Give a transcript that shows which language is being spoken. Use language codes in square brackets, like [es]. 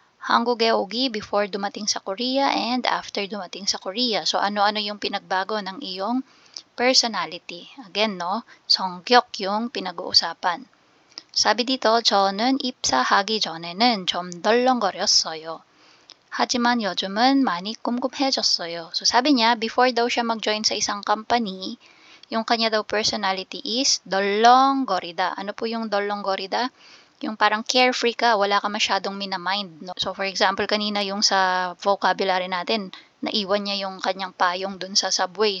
[ko] 한국에 오기, [tl] before dumating sa Korea, and after dumating sa Korea. So, ano-ano yung pinagbago ng iyong personality. Again, no, 성격 yung pinag-uusapan. 사비 dito, [ko] 저는 입사하기 전에는 좀 덜렁거렸어요. 하지만 요즘은 많이 쿰쿰해졌어요. [tl] So sabi niya, before daw siya mag-join sa isang company, yung kanya daw personality is 덜렁거리다. Ano po yung 덜렁거리다? yung parang carefree ka, wala ka masyadong minamind, no? So, for example, kanina yung sa vocabulary natin, naiwan niya yung kanyang payong dun sa subway.